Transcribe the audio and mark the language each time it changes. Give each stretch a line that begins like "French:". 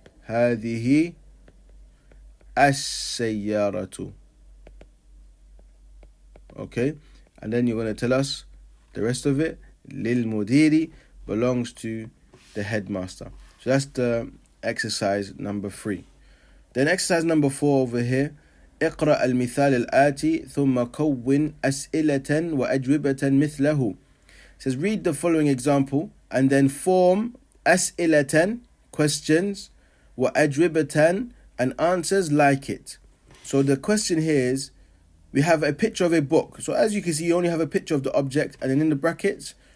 Arabic: هذه السيارة.
English: Okay? And then you're going to tell us the rest of it.
Arabic: للمدير
English: belongs to the headmaster. So that's the exercise number 3. Then exercise number 4 over here.
Arabic: اقرأ المثال الآتي ثم كون أسئلة وأجوبة مثله.
English: It says read the following example and then form
Arabic: أسئلة,
English: questions,
Arabic: وأجوبة,
English: and answers like it. So the question here is, we have a picture of a book. So as you can see, you only have a picture of the object, and then in the brackets,